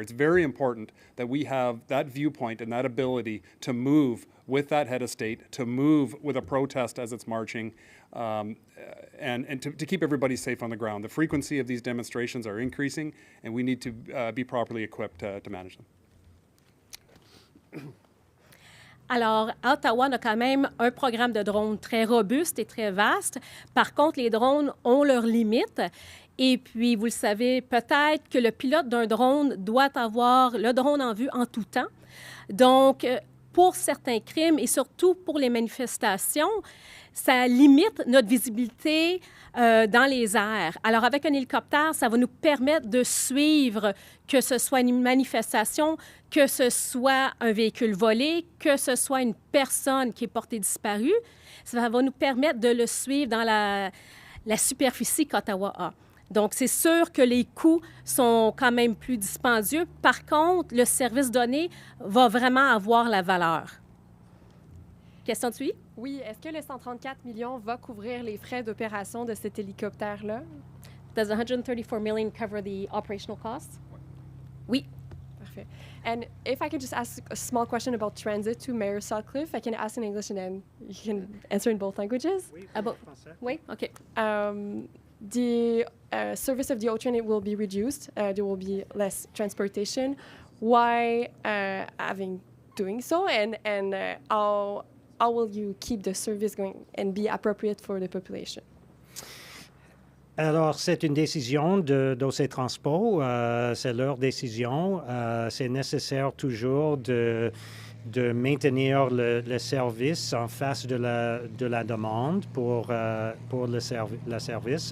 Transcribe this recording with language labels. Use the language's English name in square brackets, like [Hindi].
[English] It's very important that we have that viewpoint and that ability to move with that head of state, to move with a protest as it's marching, and to keep everybody safe on the ground. The frequency of these demonstrations are increasing, and we need to be properly equipped to manage them. [French] Alors, à Ottawa, on a quand même un programme de drones très robuste et très vaste. Par contre, les drones ont leurs limites. Et puis, vous le savez peut-être que le pilote d'un drone doit avoir le drone en vue en tout temps. Donc, pour certains crimes et surtout pour les manifestations, ça limite notre visibilité dans les airs. Alors, avec un hélicoptère, ça va nous permettre de suivre, que ce soit une manifestation, que ce soit un véhicule volé, que ce soit une personne qui est portée disparue. Ça va nous permettre de le suivre dans la superficie qu'Ottawa a. Donc, c'est sûr que les coûts sont quand même plus dispendieux. Par contre, le service donné va vraiment avoir la valeur. Question suivante? Oui, est-ce que le 134 millions va couvrir les frais d'opération de cet hélicoptère-là? [English] Does 134 million cover the operational costs? [French] Oui. Parfait. [English] And if I could just ask a small question about transit to Mayor Sutcliffe, I can ask in English and then you can answer in both languages. [French] Oui, OK. [English] The service of the O-train, it will be reduced. There will be less transportation. Why doing so? And how will you keep the service going and be appropriate for the population? [French] Alors, c'est une décision d'OC Transpo. C'est leur décision. C'est nécessaire toujours de maintenir le service en face de la demande pour le service.